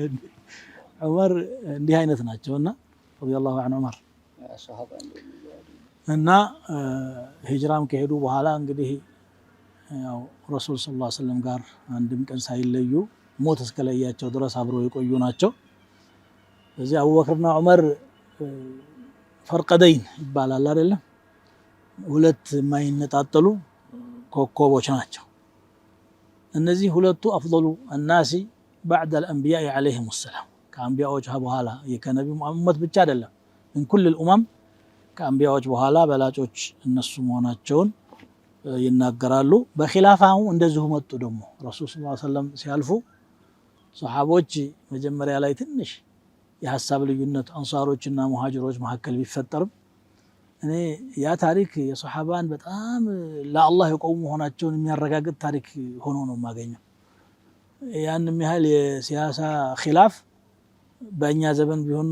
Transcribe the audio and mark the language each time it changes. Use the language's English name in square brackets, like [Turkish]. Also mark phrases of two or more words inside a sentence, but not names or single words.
[Amharic] ዑመር እንዲህ አይነት ናቸውና [Arabic] رضي الله عنه [Amharic] ዑመር እና ሂጅራም ከሄዱ በኋላ እንግዲህ ያው ረሱል [Arabic] صلى الله عليه وسلم [Amharic] ጋር አንድም ቀን ሳይለዩ ሞት እስከለያቸው ድረስ አብረው የቆዩ ናቸው። እዚህ አቡበክርና ዑመር ፈርቀደይን ይባላል አይደለም? ሁለት የማይነጣጠሉ ኮከቦች ናቸው። እነዚህ ሁለቱ [Arabic] أفضل الناس بعد الانبياء عليهم السلام [Amharic] ከአንቢያዎች በኋላ የከነቢ ሙሐመድ ብቻ አይደለም [Arabic] من كل الامم [Amharic] ከአንቢያዎች በኋላ በላጮች እነሱ መሆናቸውን ይናገራሉ። በኺላፋው እንደዚሁ መጡ። ደግሞ ረሱል [Arabic] صلى الله عليه وسلم [Amharic] ሲያልፉ ሱሐቦች መጀመሪያ ላይ ትንሽ የሐሳብ ልዩነት አንሳሮችና ሙሃጅሮች መካከል ቢፈጠርም እኔ ያ ታሪክ የሱሐባን በጣም ለአላህ የቆሙ መሆናቸውን የሚያረጋግጥ ታሪክ ሆኖ ነው የማገኘው። ያንም ያህል የሲያሳ ኺላፍ በእኛ ዘመን ቢሆን